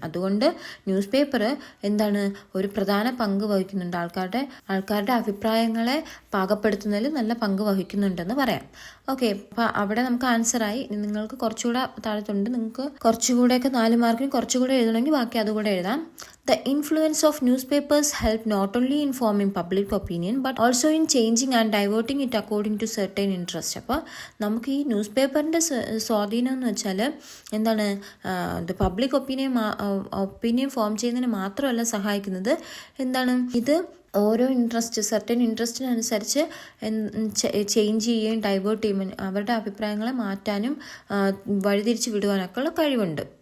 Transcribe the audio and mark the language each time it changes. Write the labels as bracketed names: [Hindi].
[Malayalam] അതുകൊണ്ട് news paper എന്താണ് ഒരു പ്രധാന പങ്ക് വഹിക്കുന്നുണ്ട്. ആൾക്കാരുടെ അഭിപ്രായങ്ങളെ പാകപ്പെടുത്തുന്നതിൽ നല്ല പങ്ക് വഹിക്കുന്നുണ്ടെന്ന് പറയാം. ഓക്കെ, അപ്പോൾ അവിടെ നമുക്ക് ആൻസറായി. നിങ്ങൾക്ക് കുറച്ചുകൂടെ താഴത്തുണ്ട്, നിങ്ങൾക്ക് കുറച്ചുകൂടെയൊക്കെ 4 മാർക്കിന് കുറച്ചുകൂടെ എഴുതണമെങ്കിൽ ബാക്കി അതുകൂടെ എഴുതാം. [English] The influence of newspapers help not only in forming public opinion but also in changing and diverting it according to certain interest. [Malayalam] അപ്പോൾ നമുക്ക് ഈ ന്യൂസ് പേപ്പറിൻ്റെ സ്വാധീനം എന്ന് വെച്ചാൽ എന്താണ്, പബ്ലിക് ഒപ്പീനിയൻ ഫോം ചെയ്യുന്നതിന് മാത്രമല്ല സഹായിക്കുന്നത്, എന്താണ് ഇത് ഓരോ സെർട്ടൻ ഇൻട്രസ്റ്റിനനുസരിച്ച് ചേഞ്ച് ചെയ്യുകയും ഡൈവേർട്ട് ചെയ്യുകയും അവരുടെ അഭിപ്രായങ്ങളെ മാറ്റാനും വഴിതിരിച്ച് വിടുവാനൊക്കെ ഉള്ള കഴിവുണ്ട്.